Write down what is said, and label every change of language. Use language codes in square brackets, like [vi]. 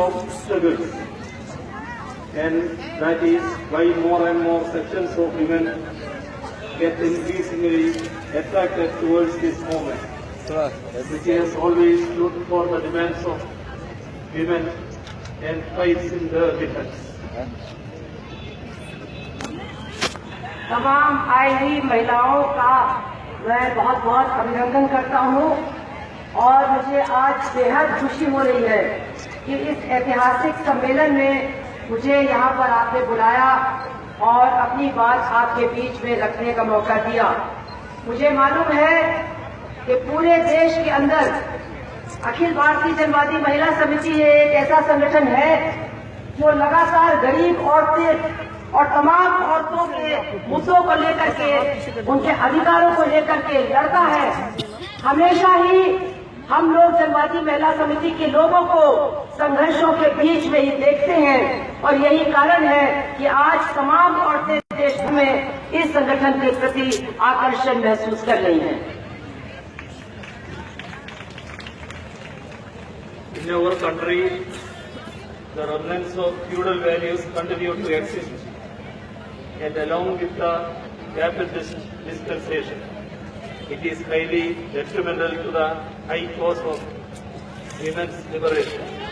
[en] of struggles, and that is why more and more sections of women get increasingly attracted towards this movement, which has always stood for the demands of women and fights in their defense. [hi] तमाम आई हुई महिलाओं का मैं बहुत बहुत अभिनंदन करता हूं और मुझे आज बेहद खुशी हो रही है कि इस ऐतिहासिक सम्मेलन में मुझे यहाँ पर आपने बुलाया और अपनी बात आपके बीच में रखने का मौका दिया। मुझे मालूम है कि पूरे देश के अंदर अखिल भारतीय जनवादी महिला समिति एक ऐसा संगठन है जो लगातार गरीब औरतें और तमाम औरतों के मुद्दों को लेकर के उनके अधिकारों को लेकर के लड़ता है। हमेशा ही हम लोग जनवादी महिला समिति के लोगों को संघर्षों के बीच में ही देखते हैं और यही कारण है कि आज तमाम औरतें देश में इस संगठन के प्रति आकर्षण महसूस कर रही हैं। [en] In our country, the remnants of feudal values continue to exist, and along with the capitalist dispensation, it is highly detrimental to the high cause of women's liberation.